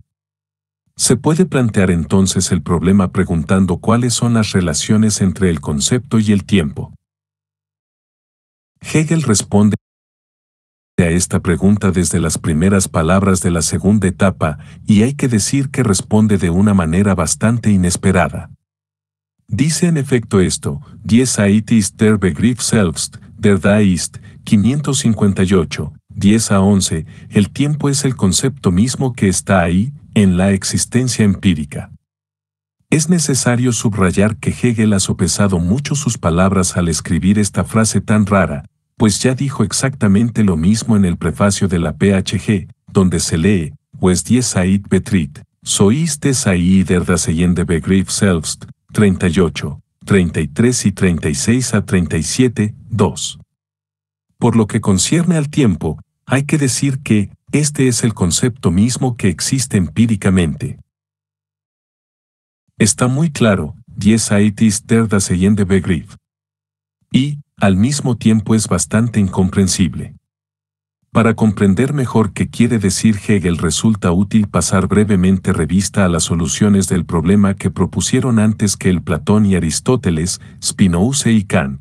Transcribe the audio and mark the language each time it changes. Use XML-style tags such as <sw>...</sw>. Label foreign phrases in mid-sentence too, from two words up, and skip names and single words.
<es>Se puede plantear entonces el problema preguntando cuáles son las relaciones entre el concepto y el tiempo. Hegel responde a esta pregunta desde las primeras palabras de la segunda etapa, y hay que decir que responde de una manera bastante inesperada. Dice en efecto esto:</es> <de>Die Zeit ist der Begriff selbst, der da ist,</de> <es>558, 10 a 11, el tiempo es el concepto mismo que está ahí, en la existencia empírica. Es necesario subrayar que Hegel ha sopesado mucho sus palabras al escribir esta frase tan rara, pues ya dijo exactamente lo mismo en el prefacio de la PhG, donde se lee, pues</es> <de>die Zeit betritt, so ist es</de> <es>ahí</es> <de>der daseyende Begriff selbst,</de> <es>38, 33 y 36 a 37, 2. Por lo que concierne al tiempo, hay que decir que, este es el concepto mismo que existe empíricamente. Está muy claro,</es> <de>die Zeit ist der daseyende Begriff.</de> <es>Y, al mismo tiempo es bastante incomprensible. Para comprender mejor qué quiere decir Hegel resulta útil pasar brevemente revista a las soluciones del problema que propusieron antes que el Platón y Aristóteles, Spinoza y Kant.</es>